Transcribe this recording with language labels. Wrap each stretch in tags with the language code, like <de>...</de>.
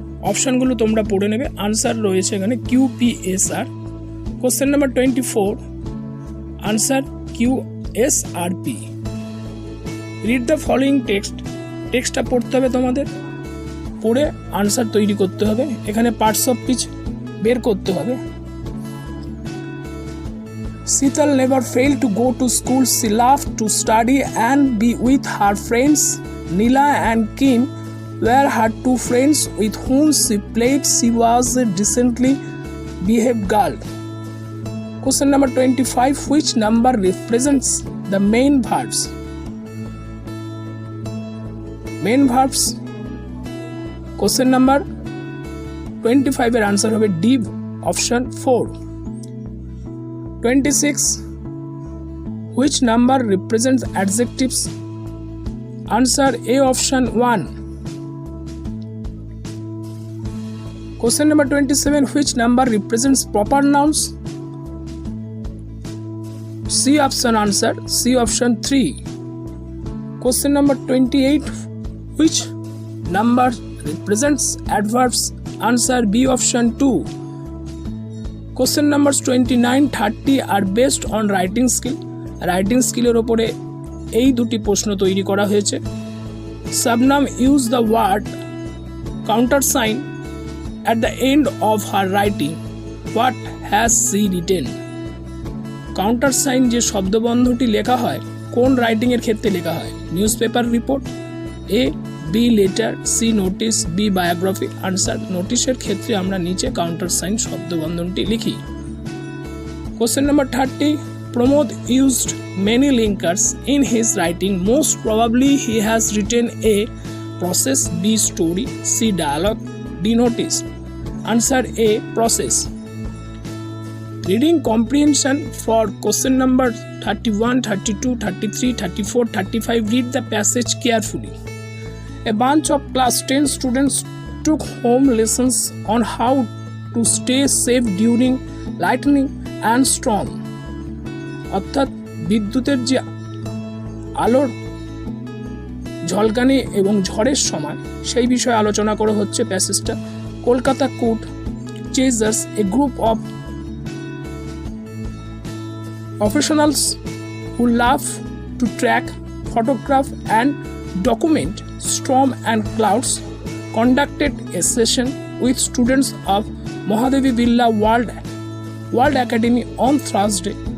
<bn>অপশানগুলো তোমরা পড়ে নেবে। আনসার রয়েছে এখানে QPSR। Question number 24, answer QSRP। Read the following টেক্সটটা পড়তে হবে তোমাদের, পড়ে আনসার তৈরি করতে হবে। এখানে পার্টস অফ স্পিচ বের করতে হবে।</bn> <en>Sheetal never failed to go to school. She loved to study and be with her friends. Neela and Kim were her two friends with whom she played. She was a decently behaved girl. Question number 25. Which number represents the main verbs? Main verbs. Question number 25</en> <bn>এর answer হবে D, option 4।</bn> <en>26. Which number represents adjectives? Answer A, option 1. Question number 27. Which number represents proper nouns? C option answer, C option 3. Question number 28. Which number represents adverbs? Answer B option 2. Question numbers 29, 30 are based on writing skill.</en> <bn>Writing স্কিলের ওপরে এই দুটি প্রশ্ন তৈরি করা হয়েছে।</bn> <en>Shabnam used the word countersign at the end of her writing. What has she written?</en> <bn>কাউন্টারসাইন যে শব্দবন্ধটি লেখা হয় কোন রাইটিং এর ক্ষেত্রে লেখা হয়? নিউজ পেপার রিপোর্ট, এ, B letter, C notice, B biography. Answer নোটিশের ক্ষেত্রে আমরা নিচে কাউন্টারসাইন শব্দবন্ধনটি লিখি। Question number 30.</bn> <en>Pramod used many linkers in his writing. Most probably he has written A, process, B, story, C, dialogue, D, notice. Answer A, process. Reading comprehension for question number 31, 32, 33, 34, 35. Read the passage carefully. A bunch of class 10 students took home lessons on how to stay safe during lightning and storm.</en> <bn>অর্থাৎ বিদ্যুতের যে আলোর ঝলকানি এবং ঝড়ের সময় সেই বিষয়ে আলোচনা করা হচ্ছে প্যাসেজটা।</bn> <en>Kolkata court chasers a group of professionals who love to track, photograph and document storm and clouds conducted a session with students of Mahadevi Birla World Academy on Thursday.</en>